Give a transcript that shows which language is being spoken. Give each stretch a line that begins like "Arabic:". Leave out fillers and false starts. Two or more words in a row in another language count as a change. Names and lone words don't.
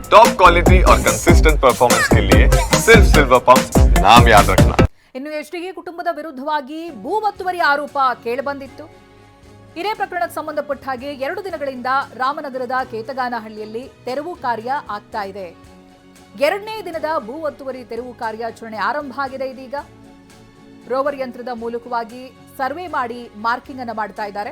English: top quality
Hindi: और
English: consistent performance
Hindi: के लिए सिर्फ सिल्वर पंप्स नाम याद रखना।
Kannada: ಇನ್ನು ಎಚ್ಡಿಕೆ ಕುಟುಂಬದ ವಿರುದ್ಧವಾಗಿ ಭೂ ಒತ್ತುವರಿ ಆರೋಪ ಕೇಳಿಬಂದಿತ್ತು. ಇದೇ ಪ್ರಕರಣಕ್ಕೆ ಸಂಬಂಧಪಟ್ಟ ಹಾಗೆ 2 ದಿನಗಳಿಂದ ರಾಮನಗರದ ಕೇತಗಾನಹಳ್ಳಿಯಲ್ಲಿ ತೆರವು ಕಾರ್ಯ ಆಗ್ತಾ ಇದೆ. 2ನೇ ದಿನದ ಭೂ ಒತ್ತುವರಿ ತೆರವು ಕಾರ್ಯಾಚರಣೆ ಆರಂಭ ಆಗಿದೆ. ಇದೀಗ ರೋವರ್ ಯಂತ್ರದ ಮೂಲಕವಾಗಿ ಸರ್ವೆ ಮಾಡಿ ಮಾರ್ಕಿಂಗ್ ಅನ್ನು ಮಾಡ್ತಾ ಇದ್ದಾರೆ.